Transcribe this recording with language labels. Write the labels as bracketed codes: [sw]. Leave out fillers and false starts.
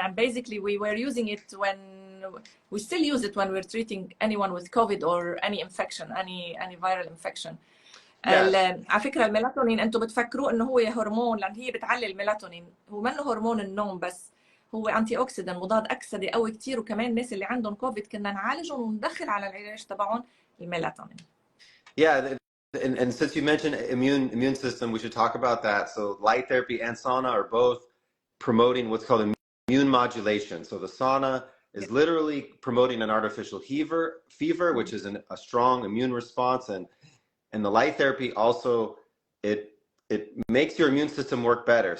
[en] And basically we were using it we still use it when we're treating anyone with COVID or any infection, any viral infection. [ar] على فكرة الميلاتونين انتم بتفكروا انه هو هرمون، لان هي بتعلي الميلاتونين، هو منه هرمون النوم بس، هو انتي اوكسيدنت، مضاد اكسده قوي كثير. وكمان الناس اللي عندهم كوفيد كنا نعالجهم وندخل على العلاج تبعهم الميلاتونين. [en] And since you mentioned immune system, we should talk about that. So light therapy and sauna are both promoting what's called immune modulation. So the sauna is literally promoting an artificial fever, which is a strong immune response. And the light therapy also, it makes your immune system work better.